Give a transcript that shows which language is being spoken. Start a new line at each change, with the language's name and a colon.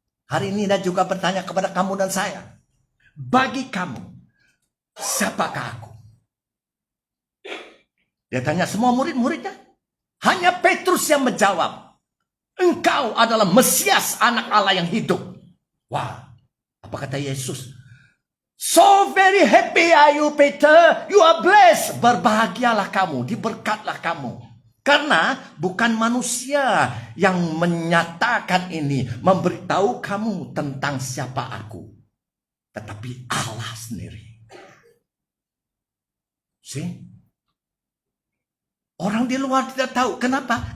Indonesian: Hari ini dia juga bertanya kepada kamu dan saya. Bagi kamu, siapakah aku? Dia tanya semua murid-muridnya. Hanya Petrus yang menjawab. Engkau adalah Mesias, anak Allah yang hidup. Wah, apa kata Yesus?
English: So very happy are you, Peter. You are blessed.
Indonesian: Berbahagialah kamu, diberkatlah kamu. Karena bukan manusia yang menyatakan ini, memberitahu kamu tentang siapa aku. Tetapi Allah sendiri. See? Orang di luar tidak tahu. Kenapa?